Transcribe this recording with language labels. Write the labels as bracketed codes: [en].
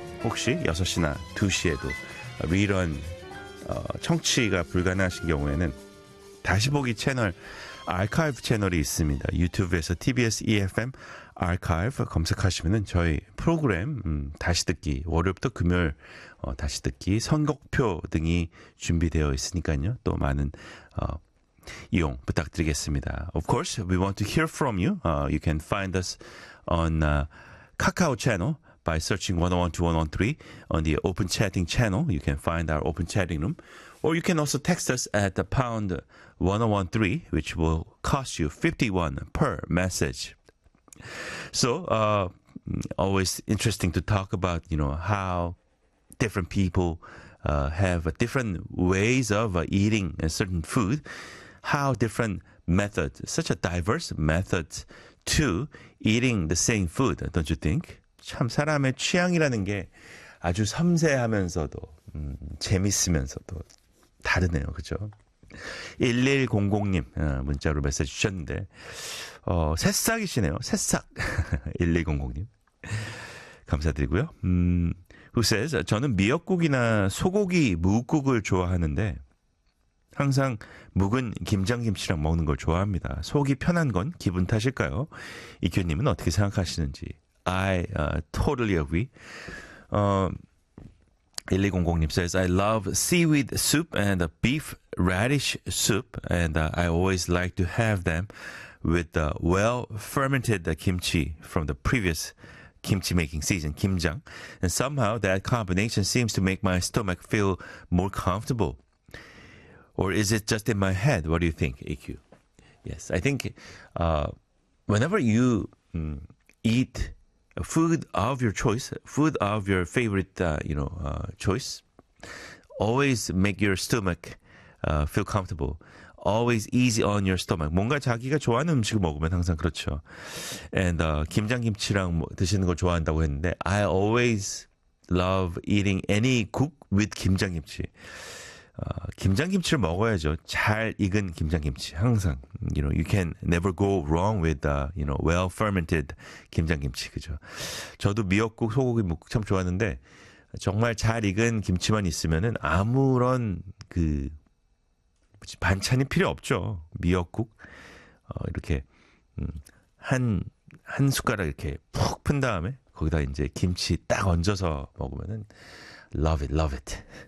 [ko] 혹시 6시나 2시에도 rerun 청취가 불가능하신 경우에는 다시 보기 채널, 아카이브 채널이 있습니다. 유튜브에서 TBS EFM 아카이브 검색하시면 저희 프로그램 다시 듣기, 월요일부터 금요일 다시 듣기, 선곡표 등이 준비되어 있으니까요. 또 많은 이용 부탁드리겠습니다. [en] Of course, we want to hear from you. You can find us on Kakao channel by searching 101.2.1.3 on the open chatting channel. You can find our open chatting room. Or you can also text us at the pound 101.3, which will cost you 51 per message. So, always interesting to talk about, you know, how different people have different ways of eating a certain food, how different methods, such a diverse method to eating the same food, don't you think? [ko] 참 사람의 취향이라는 게 아주 섬세하면서도 재밌으면서도 다르네요, 그렇죠? 1100님 문자로 메시지 주셨는데 새싹이시네요, 새싹. 1100님 감사드리고요. [en] Who says, [ko] 저는 미역국이나 소고기 무국을 좋아하는데 항상 묵은 김장김치랑 먹는 걸 좋아합니다. 속이 편한 건 기분 탓일까요? 이규님은 어떻게 생각하시는지. [en] I totally agree. 1100님 says, I love seaweed soup and beef radish soup, and I always like to have them with the well-fermented kimchi from the previous kimchi-making season, 김장. And somehow that combination seems to make my stomach feel more comfortable. Or is it just in my head? What do you think, EQ? Yes, I think whenever you eat food of your choice, food of your favorite, choice, always make your stomach feel comfortable. Always easy on your stomach. [ko] 뭔가 자기가 좋아하는 음식을 먹으면 항상 그렇죠. [en] And [ko] 김장김치랑 드시는 거 좋아한다고 했는데 [en] I always love eating any 국 with 김장김치. [ko] 김장김치를 먹어야죠. 잘 익은 김장김치. 항상, [en] you know, you can never go wrong with the, you know, well fermented 김장김치. [ko] 그죠? 저도 미역국, 소고기 묵국 참 좋아하는데 정말 잘 익은 김치만 있으면은 아무런 그 뭐지, 반찬이 필요 없죠. 미역국 이렇게 한 숟가락 이렇게 푹 푼 다음에 거기다 이제 김치 딱 얹어서 먹으면은 [en] love it, love it.